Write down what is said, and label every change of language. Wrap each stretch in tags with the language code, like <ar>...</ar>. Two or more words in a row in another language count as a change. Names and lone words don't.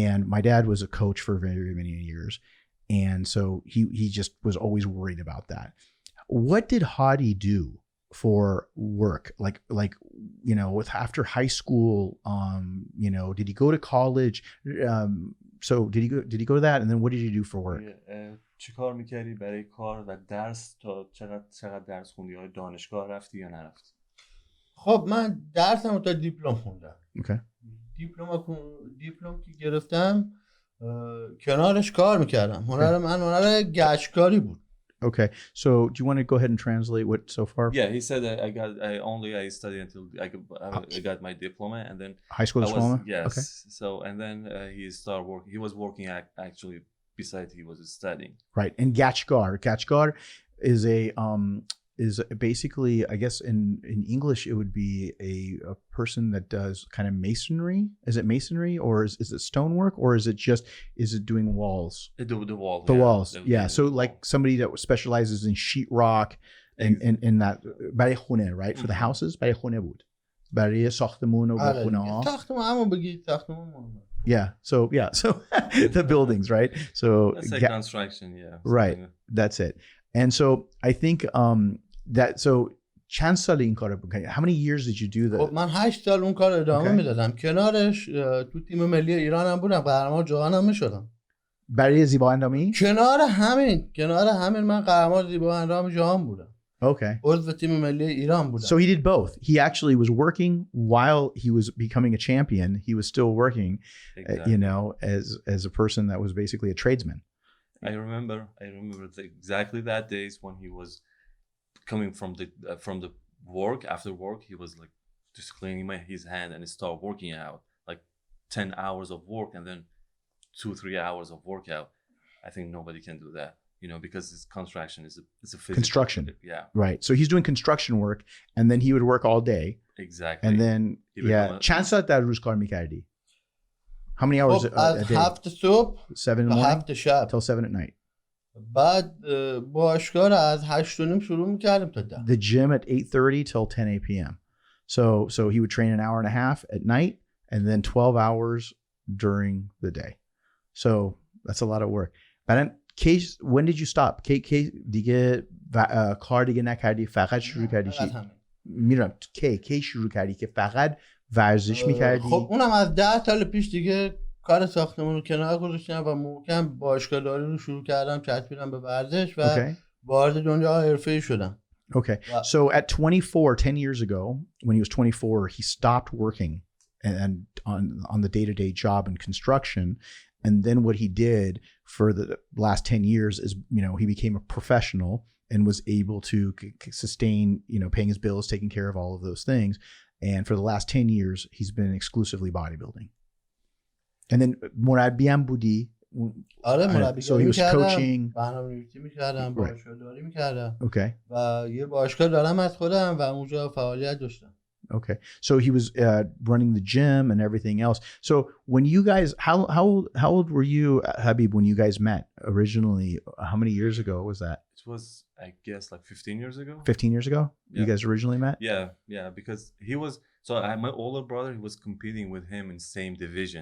<en>And my dad was a coach for very, very many years. And so he just was always worried about that. What did Hadi do for work? Like, with after high school, did he go to college? So did he go to that? And then what did he do for work?</en> <fa>چی کار میکردی برای کار و درس؟ تا چقدر درس خوندی؟ یا دانشگاه رفتی یا نرفتی؟ خب من درسم تا دیپلم خوندم.</fa> <en>Okay.</en> <fa>دیپلم که گرفتم کنارش کار میکردم. هنر من هنر گچکاری بود.</fa> <en>Okay, so do you want to go ahead and translate what so far? Yeah, he said that I studied until I got my diploma, and then high school diploma. Yes. Okay. So and then he started working. He was working actually besides he was studying. Right, and Gachgar is basically, I guess in English it would be a person that does kind of masonry. Is it masonry, or is it stonework, or is it doing walls? The walls. The walls. Yeah. So like somebody that specializes in sheetrock and that</en> <fa>برای خونه,</fa> <en>right? For the houses,</en> <fa>برای خونه بود. برای ساختمون و خونه ها. ساختمون بگید ساختمون.</fa> <en>Yeah. So the buildings, right? So that's like construction, yeah. Right. That's it. And so I think</en> <fa>چند سال این کارو بکنی؟</fa> <en>How many years did you do that?</en> <fa>خب من 8 سال اون کار ادامه میدادم. کنارش تو تیم ملی ایران هم بودم، قهرمان جهان هم میشدم. برای زیبا اندامی؟ کنار همین من قهرمان زیبا اندام جهان بودم.</fa> <en>Okay.</en> <fa>عضو تیم ملی ایران بودم.</fa> <en>So he did both. He actually was working while he was becoming a champion. He was still working, as a person that was basically a tradesman. I remember exactly that days when he was coming from the work. After work, he was like just cleaning his hand and start working out, like 10 hours of work and then 2-3 hours of workout. I think nobody can do that, you know, because this construction is a physical Construction. Yeah. Right. So he's doing construction work and then he would work all day. Exactly. And then,</en> <fa>چند ساعت در روز کار میکردی?</fa> <en>How many hours a</en> <fa>از</fa> <en>day?</en> <fa>7 صبح</fa> <en>7 in the</en> <fa>تا</fa> <en>morning</en> <fa>7 شب.</fa> <en>till 7 at night. بعد باشگاه رو از 8 و نیم شروع میکردیم تا 10. The gym at 8:30 till 10 p.m. So he would train an hour and a half at night and then 12 hours during the day. So that's a lot of work. بعدن when did you stop?</en> <fa>کی دیگه کار دیگه نکردی فقط شروع کردی چی؟ میرم کی شروع کردی که فقط ورزش میکردی؟ خب اونم از 10 سال پیش دیگه کار ساختمون رو کنار گذاشتم و محکم باشگاه داری رو شروع کردم، چسبیدم به ورزش و وارد دنیا حرفه‌ای شدم.</fa> <en>Okay. So at 24, 10 years ago, when he was 24, he stopped working and on the day-to-day job in construction. And then what he did for the last 10 years is, you know, he became a professional and was able to sustain, you know, paying his bills, taking care of all of those things. And for the last 10 years, he's been exclusively bodybuilding. And then</en> <fa>مربیم بودی. آره مربی</fa> <en>so he was coaching.</en> <fa>برنامه‌نویسی می‌کردم، باشگاهداری می‌کردم.</fa> <en>Okay.</en> <fa>و یه باشگاه دارم از خودم و اونجا فعالیت داشتم.</fa> <en>Okay. So he was running the gym and everything else. So when you guys, how old were you, Habib, when you guys met originally? How many years ago was that? It was, I guess, like 15 years ago. 15 years ago? Yeah. You guys originally met? Yeah, because he was, my older brother, he was competing with him in same division.</en>